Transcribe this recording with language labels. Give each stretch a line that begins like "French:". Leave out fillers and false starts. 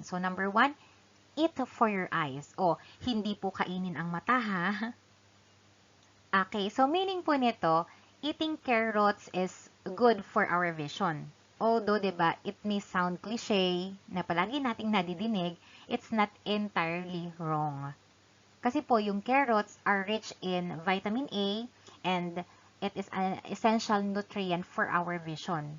English: So number 1, eat for your eyes.
Filipino: O, hindi po kainin ang mata ha.
English: Okay, so meaning
Filipino: po nito,
English: eating carrots is good for our vision. Although, diba, it may sound cliche
Filipino: na palagi nating nadidinig,
English: it's not entirely wrong.
Filipino: Kasi po,
English: yung carrots are rich in vitamin A and it is an essential nutrient for our vision.